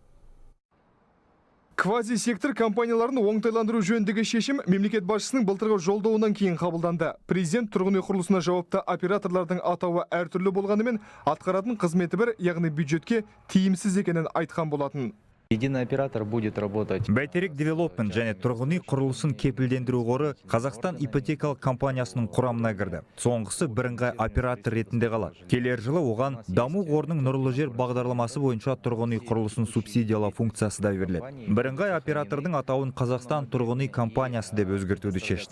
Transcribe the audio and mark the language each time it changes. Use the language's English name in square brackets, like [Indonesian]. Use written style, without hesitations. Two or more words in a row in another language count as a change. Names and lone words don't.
[Kazakh] Квази-сектор компанияларын оңтайландыру жөніндегі шешім мемлекет басшысының былтырғы жолдауынан кейін қабылданды. Президент тұрғын үй құрылысына жауапты операторлардың атауы әртүрлі болғанымен, атқаратын қызметі бір, яғни бюджетке тиімсіз екенін айтқан болатын. [Russian] Единый оператор будет работать. [Kazakh] Бәйтерек Девелопмент және тұрғын үй құрылысын кепілдендіру қоры Қазақстан ипотекалық компаниясының құрамына кірді. Соңғысы бірыңғай оператор ретінде қалады. Келер жылы оған даму қорының нұрлы жер бағдарламасы бойынша тұрғын үй құрылысын субсидиялау функциясы да беріледі. Бірыңғай оператордың атауын Қазақстан тұрғын үй компаниясы деп өзгертуді шештік.